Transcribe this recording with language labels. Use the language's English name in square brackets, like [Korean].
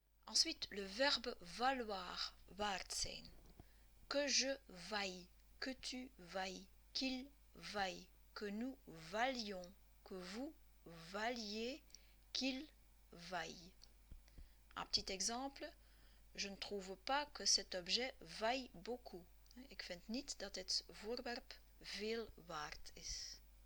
[French] Ensuite, le verbe valoir, [Dutch] waard zijn. [French] Que je vaille, que tu vailles, qu'il vaille, que nous valions, que vous valiez, qu'il vaille. Un petit exemple, je ne trouve pas que cet objet vaille beaucoup. [Dutch] Ik vind niet dat het voorwerp veel waard is.